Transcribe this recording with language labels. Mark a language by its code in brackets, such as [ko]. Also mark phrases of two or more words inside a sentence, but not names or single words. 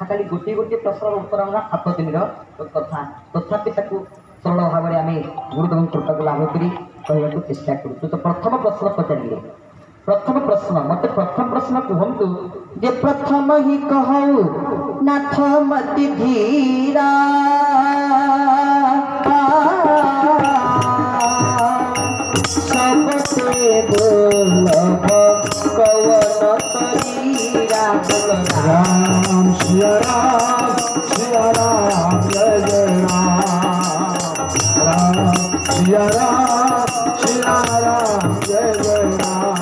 [or] ଖାଲି ଗୋଟିଏ ଗୋଟିଏ ପ୍ରଶ୍ନର ଉତ୍ତର ହେଲା 7 ଦିନର କଥା ତଥାପି ତାକୁ ସରଳ ଭାବରେ ଆମେ ଗୁରୁଦେବଙ୍କ କୃପାକୁ ଲାଭ କରି କହିବାକୁ ଚେଷ୍ଟା କରୁଛୁ ତ ପ୍ରଥମ ପ୍ରଶ୍ନ ପଚାରିଲେ ପ୍ରଥମ ପ୍ରଶ୍ନ ମତେ ପ୍ରଥମ ପ୍ରଶ୍ନ କୁହନ୍ତୁ ଯେ [hi] प्रथम हिं कहउ नाथ मति धीरा सबसे दुर्लभ कवन शरीरा राम सिया राम जय जय राम सिया राम जय जय राम